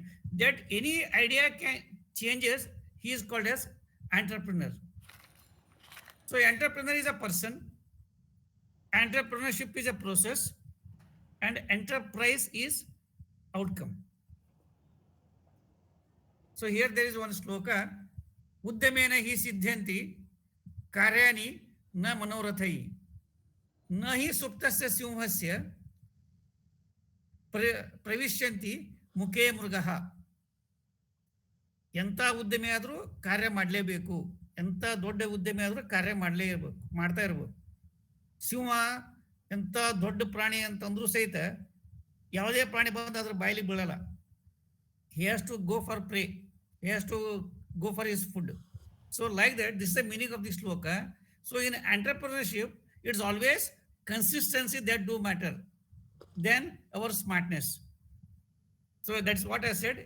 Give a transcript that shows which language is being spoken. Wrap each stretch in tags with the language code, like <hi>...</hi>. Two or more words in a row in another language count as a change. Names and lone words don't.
<en>That any idea can changes, he is called as entrepreneur. So entrepreneur is a person, entrepreneurship is a process, and enterprise is outcome. So here there is one sloka,</en> <sa>उद्यमेन हि सिद्ध्यन्ति कार्याणि न मनोरथैः na hi suptasya simhasya ಪ್ರವಿಶ್ಯಂತಿ ಮುಖೇ ಮೃಗಃ.</sa> <kn>ಎಂಥ ಉದ್ಯಮಿ ಆದರೂ ಕಾರ್ಯ ಮಾಡಲೇಬೇಕು, ಎಂಥ ದೊಡ್ಡ ಉದ್ಯಮಿ ಆದರೂ ಕಾರ್ಯ ಮಾಡ್ತಾ ಇರ್ಬೇಕು. ಸಿಂಹ ಎಂಥ ದೊಡ್ಡ ಪ್ರಾಣಿ ಅಂತಂದ್ರೂ ಸಹಿತ ಯಾವುದೇ ಪ್ರಾಣಿ ಬಂದು ಅದ್ರ ಬಾಯಿಲಿ ಬೀಳಲ್ಲ.</kn> <en>He has to go for prey, he has to go for his food. So like that, this is the meaning of this sloka. So in entrepreneurship, it's always consistency that do matter than our smartness. So that's what I said.</en>